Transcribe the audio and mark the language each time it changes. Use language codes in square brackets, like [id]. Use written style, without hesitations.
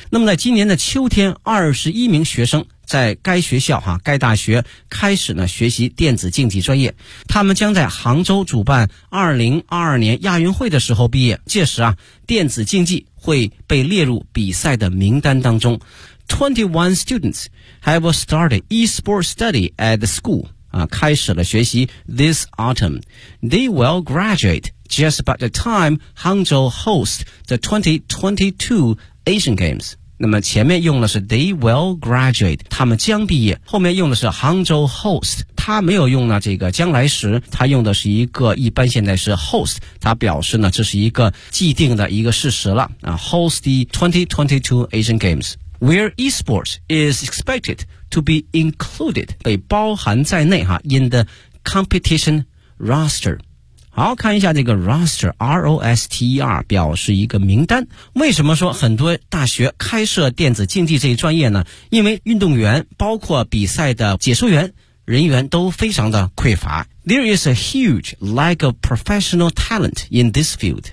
[zh] 那么在今年的秋天，21名学生在该学校哈、啊，该大学开始呢学习电子竞技专业。他们将在杭州主办2022年亚运会的时候毕业，届时啊，电子竞技会被列入比赛的名单当中。 [en] 21 students have started e-sports study at the school. [zh] 开始了学习 [en] this autumn. They will graduate just about the time Hangzhou hosts the 2022 Asian Games. [zh] 那么前面用的是 [en] they will graduate, [zh] 他们将毕业后面用的是 Hangzhou host, 他没有用呢这个将来时他用的是一个一般现在是 host, 他表示呢这是一个既定的一个事实了、 [en] host the 2022 Asian Games. Where esports is expected to be included, [zh] 被包含在内哈 [en] in the competition roster. [zh] 好看一下这个 roster, R-O-S-T-E-R, 表示一个名单。为什么说很多大学开设电子竞技这一专业呢？因为运动员包括比赛的解说员人员都非常的匮乏。 [en] There is a huge lack of professional talent in this field.